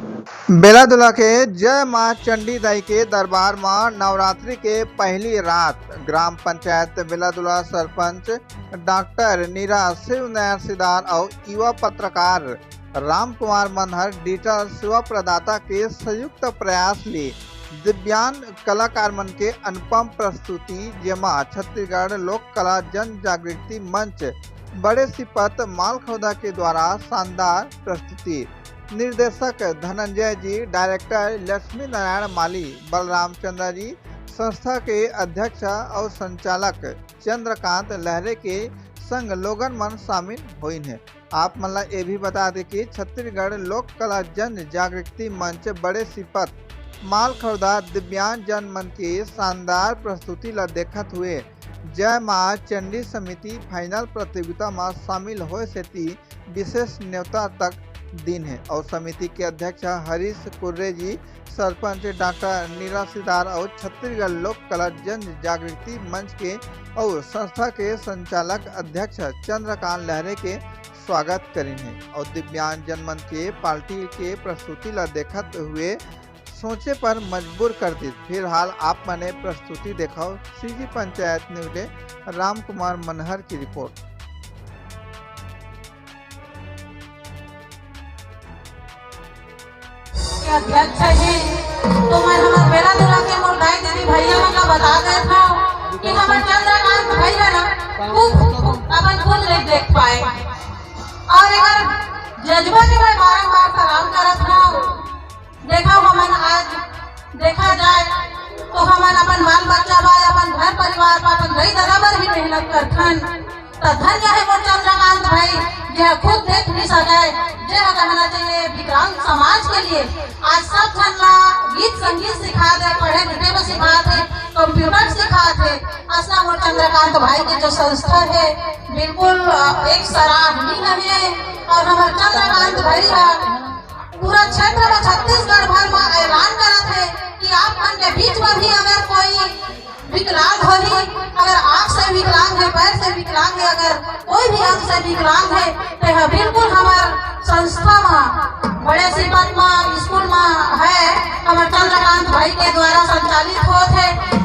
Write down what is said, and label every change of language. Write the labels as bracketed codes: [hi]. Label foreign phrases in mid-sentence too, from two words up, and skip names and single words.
[hne] बेलादुला के जय मां चंडी दाई के दरबार में नवरात्रि के पहली रात ग्राम पंचायत बेलादुला सरपंच डॉक्टर नीरा शिवनारायण सिदार और युवा पत्रकार राम कुमार मनहर डिजिटल सेवा प्रदाता के संयुक्त प्रयास ले दिव्यांग कलाकार मन के अनुपम प्रस्तुति जेमा छत्तीसगढ़ लोक कला जन जागृति मंच बड़े सिपत मालखौदा के द्वारा शानदार प्रस्तुति। निर्देशक धनंजय जी, डायरेक्टर लक्ष्मी नारायण माली, बलराम चंद्र जी, संस्था के अध्यक्ष और संचालक चंद्रकांत लहरे के संग लोगन मन शामिल हुई हैं। आप मतलब ये भी बता दें कि छत्तीसगढ़ लोक कला जन जागृति मंच बड़े सिपत मालखौदा दिव्यांग जन मन के शानदार प्रस्तुति ला देखत हुए जय मां चंडी समिति फाइनल प्रतियोगिता में शामिल होए से विशेष न्योता तक दिन है और समिति के अध्यक्ष हरीश कुर्रे जी, सरपंच डॉक्टर नीरा सिदार और छत्तीसगढ़ लोक कला जन जागृति मंच के और संस्था के संचालक अध्यक्ष चंद्रकांत लहरे के स्वागत करेंगे और दिव्यांग जन मन के पार्टी के प्रस्तुति ला देखत हुए सोचे पर मजबूर कर दी। फिलहाल आप मने प्रस्तुति देखाओ। सीजी पंचायत न्यूज राम कुमार मनहर की रिपोर्ट। अध्यक्ष है तो मैं हमारे बेलादुला के मुर्दाई दीदी भैया का बता गए था कि हमारे चंद्रकांत भैया ना अपन खुद नहीं देख पाए और अगर जज्बा के मैं बारंबार सलाम करत हूँ। देखा हमन आज देखा जाए तो हमन अपन बाल बच्चा बा अपन घर परिवार बा अपन भाई दादा पर भी मेहनत करथन तो धन्य है वो चंद्रकांत भाई जो खुद देख नहीं सके जो कहना चाहिए विकलांग समाज के लिए आज सब जन ला गीत संगीत सिखा दे, पढ़े लिखे में सिखा दे, कंप्यूटर सिखा दे। असला वो चंद्रकांत भाई की जो संस्था है बिल्कुल एक सराहनीय है और हमारे चंद्रकांत भाई पूरा क्षेत्र में छत्तीसगढ़ भर में ऐलान करत है कि आप मन के बीच में भी अगर कोई विकलांग हो ही, अगर आँख से विकलांग है, पैर से विकलांग है, अगर कोई भी अंग से विकलांग है तो यह बिल्कुल हमारे संस्था में बड़े सिपत में स्कूल में है हमारे चंद्रकांत भाई के द्वारा संचालित होते है।